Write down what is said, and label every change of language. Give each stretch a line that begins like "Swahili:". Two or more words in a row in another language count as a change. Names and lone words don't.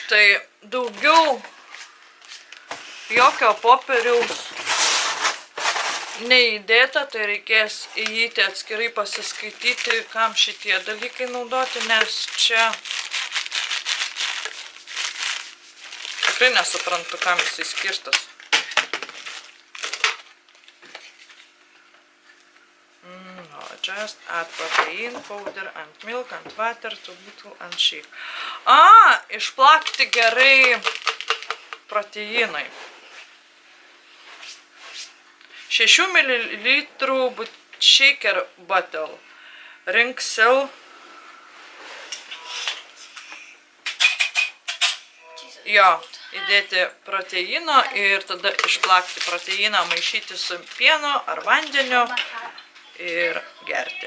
Lithuanian: Tai daugiau jokio popieriaus neįdėta, tai reikės įeiti atskirai pasiskaityti, kam šitie dalykai naudoti, nes čia tikrai nesuprantu, kam jisai skirtas.
English: Just add protein powder and milk and water to bottle and shake.
Lithuanian: Išplakti gerai proteinai.
English: 6 ml shaker bottle.
Lithuanian: Rinksiu. Jo, įdėti proteino ir tada išplakti proteiną, maišyti su pienu ar vandeniu ir gerti.